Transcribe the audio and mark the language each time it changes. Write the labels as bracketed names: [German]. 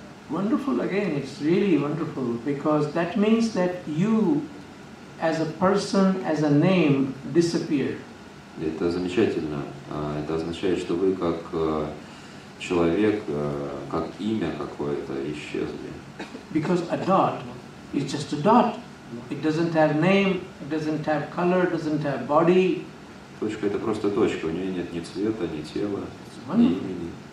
[English] Wonderful again, it's really wonderful because that means that you as a person, as a name disappeared. [Russian] Это замечательно. Это означает, что вы как человек, как имя какое-то исчезли. [English] Because a dot is just a dot. It doesn't have name, it doesn't have color, doesn't have body. [Russian] Точка — это просто точка. У нее нет ни цвета, ни тела, ни имени.